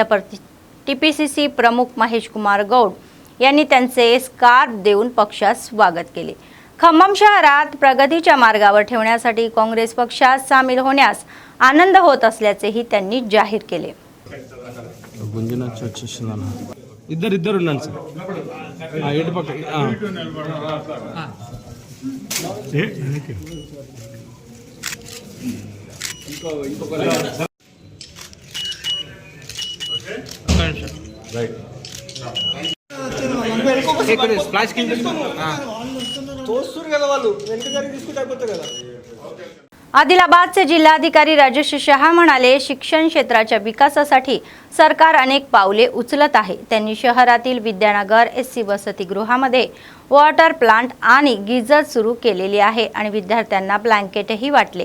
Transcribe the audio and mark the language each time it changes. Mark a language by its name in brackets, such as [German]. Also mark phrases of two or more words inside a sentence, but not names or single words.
[Marathi] TPCC प्रमुख महेश कुमार गौड यांनी त्यांचे स्कार्फ देऊन पक्षात स्वागत केले। खम्मम शहरात प्रगतीच्या मार्गावर ठेवण्यासाठी काँग्रेस पक्षात सामील होण्यास आनंद होत असल्याचेही त्यांनी जाहीर केले। [Telugu] ఇద్దరు ఉన్నాను సార్ ఎటు పక్క స్ప్లాష్ కింద తోస్తురు కదా వాళ్ళు వెనక జరిగి తీసుకుంటే అయిపోతుంది కదా। [Marathi] आदिलाबादचे जिल्हाधिकारी राजेश शहा म्हणाले, शिक्षण क्षेत्राच्या विकासासाठी सरकार अनेक पावले उचलत आहे। त्यांनी शहरातील विद्यानगर SC वसतिगृहामध्ये [English] water plant [Marathi] आणि गीझर सुरू केलेले आहे आणि विद्यार्थ्यांना ब्लँकेटही वाटले।